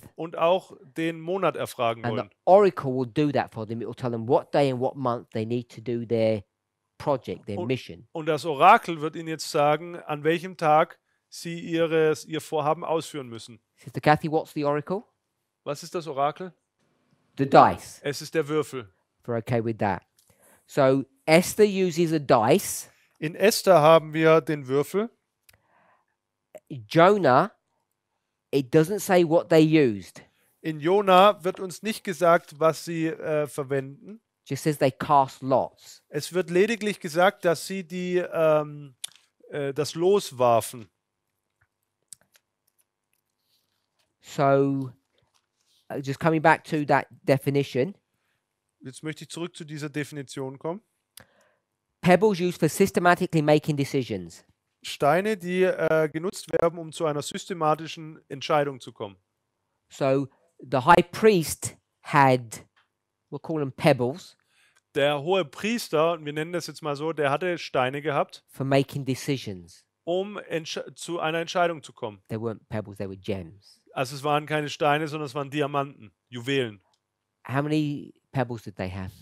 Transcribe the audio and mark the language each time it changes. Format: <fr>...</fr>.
<de>und auch den Monat erfragen</de> <en>And the</en> <de>wollen.</de> <en>oracle will do that for them. It will tell them what day and what month they need to do their project, their</en> <de>Und-</de> <en>mission.</en> <de>Und das Orakel wird ihnen jetzt sagen, an welchem Tag sie ihr Vorhaben ausführen müssen.</de> <en>Sister Kathy, what's the oracle?</en> <de>Was ist das Orakel?</de> <en>The dice.</en> <de>Es ist der Würfel.</de> <en>If we're okay with that. So Esther uses a dice.</en> <de>In Esther haben wir den Würfel.</de> <en>Jonah, it doesn't say what they used.</en> <de>In Jona wird uns nicht gesagt, was sie verwenden.</de> <en>Just says they cast lots.</en> <de>Es wird lediglich gesagt, dass sie das Los warfen.</de> <en>So just coming back to that definition,</en> <de>Jetzt möchte ich zurück zu dieser Definition kommen.</de> <en>pebbles used for systematically making decisions.</en> <de>Steine, die genutzt werden, um zu einer systematischen Entscheidung zu kommen.</de> <en>So the high priest had, we'll call them pebbles,</en> <de>Der hohe Priester, und wir nennen das jetzt mal so, der hatte Steine gehabt,</de> <en>for making decisions.</en> <de>um zu einer Entscheidung zu kommen.</de> <en>They weren't pebbles, they were gems.</en> <de>Also es waren keine Steine, sondern es waren Diamanten, Juwelen.</de> <en>How many pebbles did they have?</en>